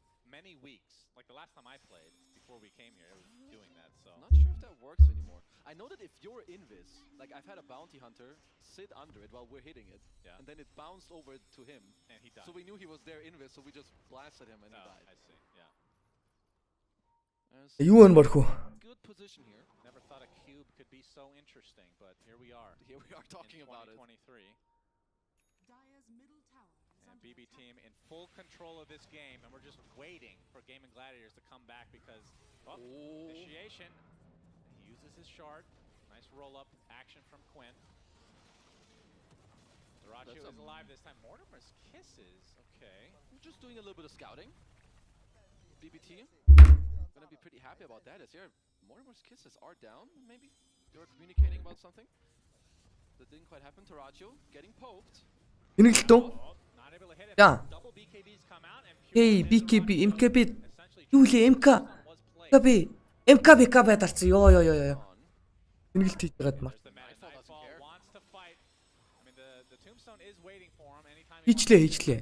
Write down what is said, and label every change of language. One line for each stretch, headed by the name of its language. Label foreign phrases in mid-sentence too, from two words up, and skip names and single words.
English: many weeks. Like the last time I played, before we came here, I was doing that. So Not sure if that works anymore. I know that if you're invis, like I've had a bounty hunter sit under it while we're hitting it, and then it bounced over to him, and he died. so we knew he was there invis, so we just blasted him and he died. I see. Yeah.
Mongolian: Юу энэ борхоо.
English: Good position here. Never thought a cube could be so interesting, but here we are. Here we are talking about it. 2023. And BB team in full control of this game, and we're just waiting for Gaming Gladiators to come back because initiation. He uses his shard. Nice roll-up action from Quinn. Dyrachyo is alive this time. Mortimer's kisses. Okay. We're just doing a little bit of scouting. BBT gonna be pretty happy about that. As here, Mortimer's kisses are down. Maybe they were communicating about something. That didn't quite happen. Dyrachyo getting poked.
Mongolian: Цэнэглэлт үү? Яа. Hey, BKB, MKB. Юу лээ MK? MK дарцсан. Ёо. Цэнэглэлт хийж байгаад маа. Хийчлээ.